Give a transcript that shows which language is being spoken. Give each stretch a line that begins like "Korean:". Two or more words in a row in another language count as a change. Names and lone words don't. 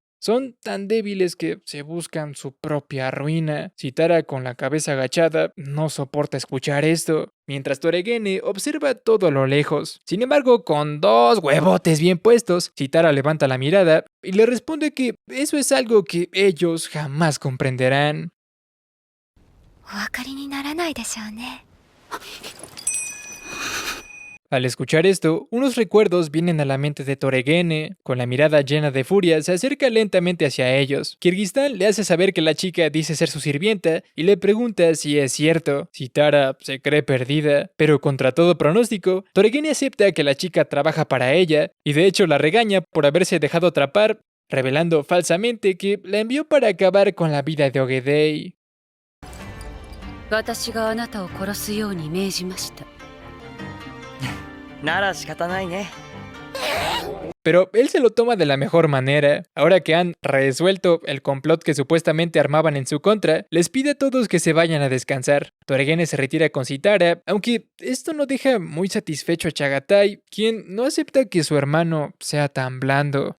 Spanish: Son tan débiles que se buscan su propia ruina. Sitara, con la cabeza agachada, no soporta escuchar esto, mientras Toregene observa todo a lo lejos. Sin embargo, con dos huevotes bien puestos, Sitara levanta la mirada y le responde que eso es algo que ellos jamás comprenderán.
Japanese: お分かりにならないでしょうね。
Spanish: Al escuchar esto, unos recuerdos vienen a la mente de Toregene. Con la mirada llena de furia, se acerca lentamente hacia ellos. Kirguistán le hace saber que la chica dice ser su sirvienta y le pregunta si es cierto. Sitara se cree perdida, pero contra todo pronóstico, Toregene acepta que la chica trabaja para ella y de hecho la regaña por haberse dejado atrapar revelando falsamente que la envió para acabar con la vida de Ogedei.
Japanese: 私があなたを殺すように命じました。なら仕方ないね。
Spanish: Pero él se lo toma de la mejor manera. Ahora que han resuelto el complot que supuestamente armaban en su contra, les pide a todos que se vayan a descansar. Torigene se retira con Chitara, aunque esto no deja muy satisfecho a Chagatai, quien no acepta que su hermano sea tan blando.